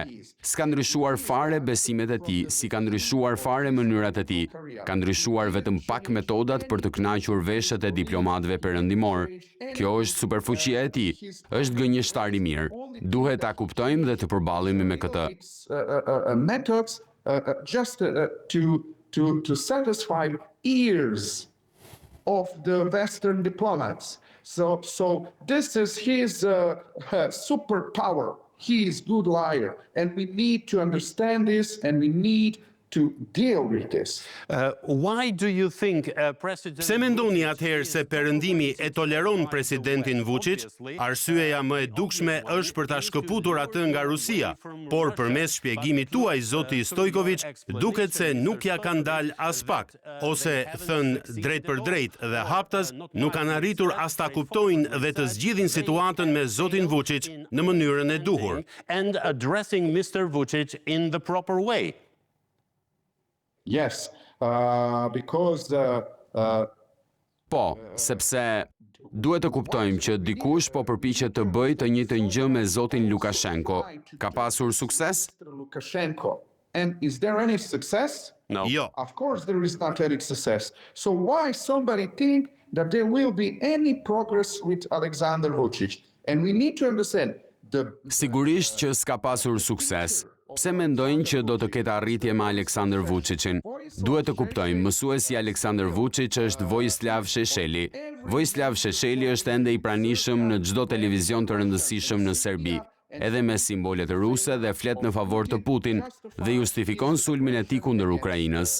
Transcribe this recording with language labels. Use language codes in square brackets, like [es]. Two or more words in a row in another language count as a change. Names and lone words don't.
[sq] S'ka ndryshuar fare besimet e tij, si ka ndryshuar fare mënyrat e tij. Ka ndryshuar vetëm pak metodat për të kënaqur veshët e diplomatëve perëndimor. Kjo është superfuqia e tij, është gënjeshtar i mirë. Duhet ta kuptojmë dhe të përballemi me këtë. [en] Methods just to satisfy ears of the Western diplomats. So this is his superpower. he is good liar. And we need to understand this and we need to deal with this. Why do you think President... [sq] Pse mendoni atëherë se perëndimi e toleron presidentin Vuçić? Arsyeja më e dukshme është për ta shkëputur atë nga Rusia, por përmes shpjegimit tuaj, zoti Stojković, duket se nuk ja kanë dalë as pak, ose thënë drejt për drejt dhe haptas, nuk kanë arritur as ta kuptojnë dhe të zgjidhin situatën me zotin Vuçić në mënyrën e duhur. [en] And addressing Mr. Vuçić in the proper way. Yes, because [sq] Po, sepse duhet të kuptojmë që dikush po përpiqet të bëjë të njëjtën gjë me zotin Lukashenko. Ka pasur sukses? Lukashenko. [en] And is there any success? No. [sq] Jo. [en] Of course there is not any success. So why somebody think that there will be any progress with Aleksandar Vučić? And we need to understand [sq] Sigurisht që s'ka pasur sukses. Pse mendojnë që do të ketë arritje me Aleksandar Vučićin? Duhet të kuptojmë, mësuesi Aleksandar Vučić është Vojislav Šešeli. Vojislav Šešeli është ende i pranishëm në çdo televizion të rëndësishëm në Serbi, edhe me simbolet ruse dhe flet në favor të Putin dhe justifikon sulmin e tij kundër Ukrainës.